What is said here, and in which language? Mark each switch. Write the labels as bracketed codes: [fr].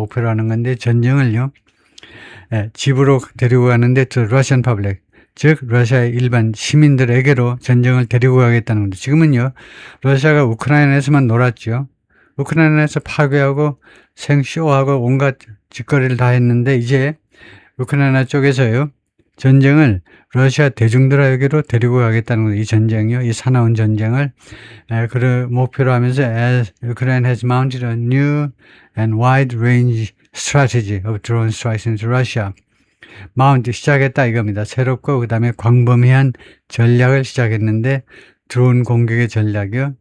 [ko] 목표로 하는 건데 전쟁을요. 집으로 데리고 가는데 [en] to Russian public, [ko] 즉 러시아의 일반 시민들에게로 전쟁을 데리고 가겠다는 겁니다. 지금은요. 러시아가 우크라이나에서만 놀았죠. 우크라이나에서 파괴하고 생쇼하고 온갖 짓거리를 다 했는데 이제 우크라이나 쪽에서요. 전쟁을 러시아 대중들에게로 데리고 가겠다는 거예요. 이 전쟁이요. 이 사나운 전쟁을 목표로 하면서 [en] as Ukraine has mounted a new and wide-range strategy of drone strikes into Russia. [ko] 시작했다 이겁니다. 새롭고 그 다음에 광범위한 전략을 시작했는데 드론 공격의 전략이요.